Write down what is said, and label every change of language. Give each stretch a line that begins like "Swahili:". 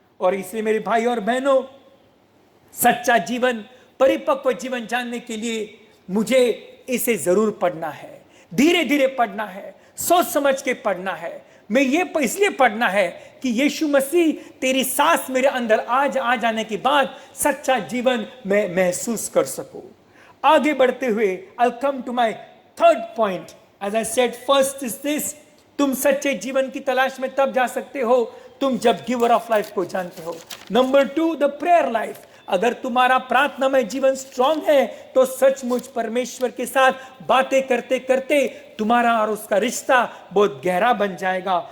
Hindi: और इसलिए मेरे भाई और बहनों, सच्चा जीवन, परिपक्व जीवन जानने के लिए मुझे इसे जरूर पढ़ना है, धीरे धीरे पढ़ना है, सोच समझ के पढ़ना है। मैं ये इसलिए पढ़ना है कि यीशु मसीह तेरी सांस मेरे अंदर आज आ जाने के बाद सच्चा जीवन मैं महसूस कर सकूं। आगे बढ़ते हुए
English: I'll come to my third point. As I said, first is this,
Hindi: तुम सच्चे जीवन की तलाश में तब जा सकते हो तुम जब गिवर ऑफ लाइफ को जानते हो। Number 2, the prayer life. अगर तुम्हारा प्रार्थना में जीवन स्ट्रांग है तो सचमुच परमेश्वर के साथ बातें करते करते तुम्हारा और उसका रिश्ता बहुत गहरा बन जाएगा।